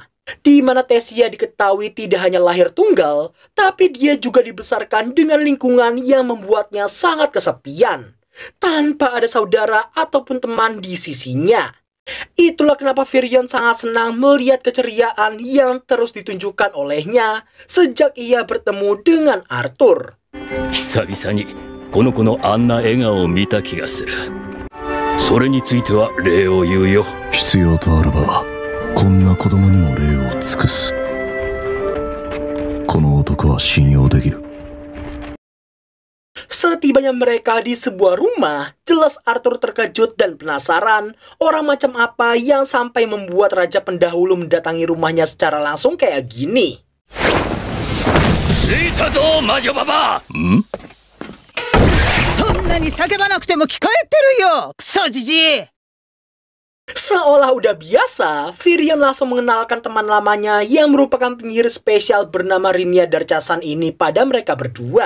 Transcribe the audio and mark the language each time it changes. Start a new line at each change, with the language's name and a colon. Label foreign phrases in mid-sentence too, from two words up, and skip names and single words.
Indonesian: Di mana Tessia diketahui tidak hanya lahir tunggal, tapi dia juga dibesarkan dengan lingkungan yang membuatnya sangat kesepian, tanpa ada saudara ataupun teman di sisinya. Itulah kenapa Firion sangat senang melihat keceriaan yang terus ditunjukkan olehnya sejak ia bertemu dengan Arthur.
Japanese: 久々にこの子のあんな笑顔を見た気がする。それについては礼を言うよ。必要とあればこんな子供にも礼を尽くす。この男は信用できる。
Indonesian: Setibanya mereka di sebuah rumah, jelas Arthur terkejut dan penasaran orang macam apa yang sampai membuat raja pendahulu mendatangi rumahnya secara langsung kayak gini. Seolah udah biasa, Firion langsung mengenalkan teman lamanya yang merupakan penyihir spesial bernama Rinia Darcasan ini pada mereka berdua.